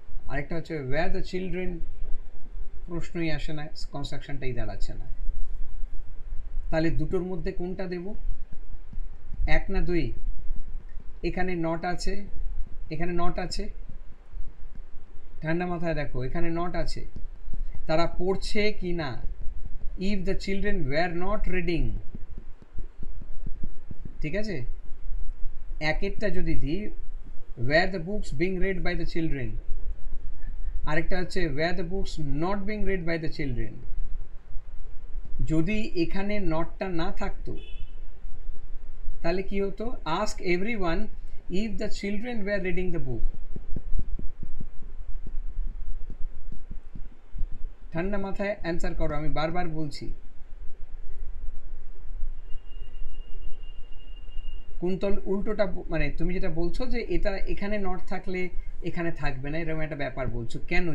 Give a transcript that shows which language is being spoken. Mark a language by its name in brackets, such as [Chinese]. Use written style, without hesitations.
[Bangla] আরেকটা হচ্ছে [English] where the children, [Bangla] প্রশ্নই আসে না, কনস্ট্রাকশনটাই দাঁড়াচ্ছে না, তাহলে দুটোর মধ্যে কোনটা দেব? এক না দুই? এখানে নট আছে, এখানে নট আছে, ঠান্ডা মাথায় দেখো, এখানে নট আছে, তারা পড়ছে কি না, [English] if the children were not reading, [Bangla] ঠিক আছে। একেরটা যদি দিই [English] where the books being read by the children, [Bangla] আরেকটা হচ্ছে [English] where the books not being read by the children, [Bangla] যদি এখানে নটটা না থাকতো তাহলে কি হতো? [English] ask everyone if the children were reading the book। [Bangla] ঠান্ডা মাথায় অ্যান্সার করো, আমি বারবার বলছি। কুন্তল উল্টোটা, মানে তুমি যেটা বলছো যে এটা এখানে নট থাকলে এখানে থাকবে না, এরকম একটা ব্যাপার বলছো, কেন?